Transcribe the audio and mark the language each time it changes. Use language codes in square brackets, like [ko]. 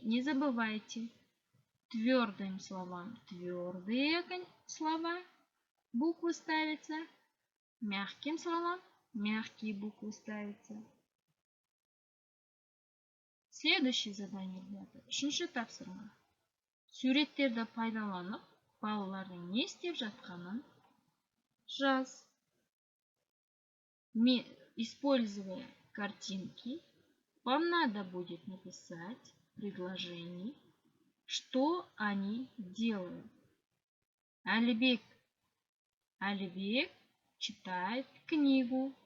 [ru] Не забывайте. Твердым словам твердые слова, буквы ставятся. Мягким словам мягкие буквы ставятся. Следующее задание, ребята. [kk] Үшінші тапсырма. Суреттерді пайдаланып, балалардың не істеп жатқанын жаз. [ru] Используя картинки, вам надо будет написать предложение, что они делают. Алибек читает книгу.